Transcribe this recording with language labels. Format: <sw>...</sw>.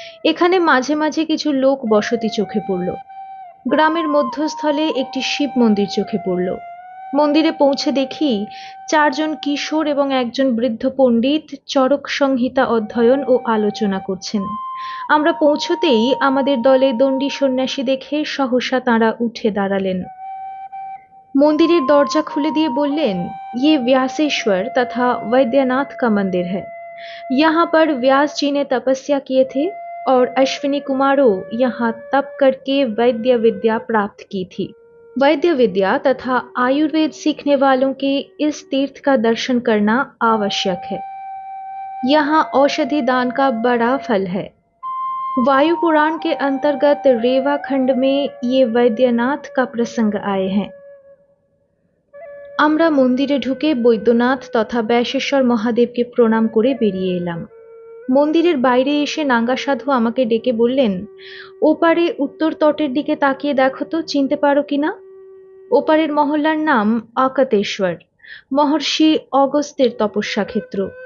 <bn>এখানে মাঝে মাঝে কিছু লোক বসতি চোখে পড়ল। গ্রামের মধ্যস্থলে একটি শিব মন্দির চোখে পড়ল। মন্দিরে পৌঁছে দেখি ৪ জন কিশোর এবং একজন বৃদ্ধ পণ্ডিত চরক সংহিতা অধ্যয়ন ও আলোচনা করছেন। আমরা পৌঁছতেই আমাদের দলে দণ্ডী সন্ন্যাসী দেখে সহসা তাঁরা উঠে দাঁড়ালেন। মন্দিরের দরজা খুলে দিয়ে বললেন,</bn> <hi>ये व्यासेश्वर तथा वैद्यनाथ का मंदिर है। यहाँ पर व्यास जी ने तपस्या किए थे और अश्विनी कुमारों यहाँ तप करके वैद्य विद्या प्राप्त की थी। वैद्य विद्या तथा आयुर्वेद सीखने वालों के इस तीर्थ का दर्शन करना आवश्यक है। यहाँ औषधि दान का बड़ा फल है। वायु पुराण के अंतर्गत रेवा खंड में ये वैद्यनाथ का प्रसंग आए हैं।</hi> <bn>আমরা মন্দিরে ঢুকে বৈদ্যনাথ তথা ব্যাসেশ্বর মহাদেবকে প্রণাম করে বেরিয়ে এলাম। মন্দিরের বাইরে এসে নাঙ্গা সাধু আমাকে ডেকে বললেন, ওপারে উত্তর তটের দিকে তাকিয়ে দেখো তো চিনতে পারো কিনা। ওপারের মহল্লার নাম অকাতেশ্বর, মহর্ষি অগস্ত্যের তপস্যা ক্ষেত্র।</bn>